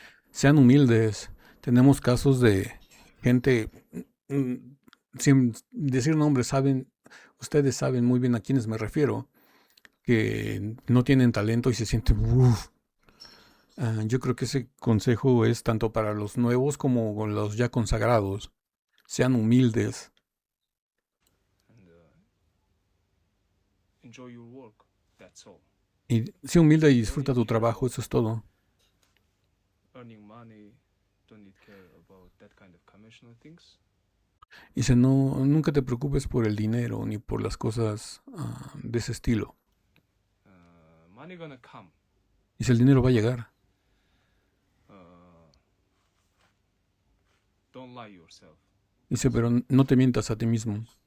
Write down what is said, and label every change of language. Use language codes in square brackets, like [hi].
[es] Sean humildes. Tenemos casos de gente, sin decir nombres, ustedes saben muy bien a quiénes me refiero, que no tienen talento y se sienten, yo creo que ese consejo es tanto para los nuevos como los ya consagrados. Sean humildes. [en] And enjoy your work. That's all. [es] Y sé humilde y disfruta tu trabajo, eso es todo. [en] Earning money, don't need care about that kind of conventional things. [es] Dice, nunca te preocupes por el dinero ni por las cosas de ese estilo. [en] Money gonna come. [es] Dice, el dinero va a llegar. [en] Don't lie yourself. [es] Dice, pero no te mientas a ti mismo.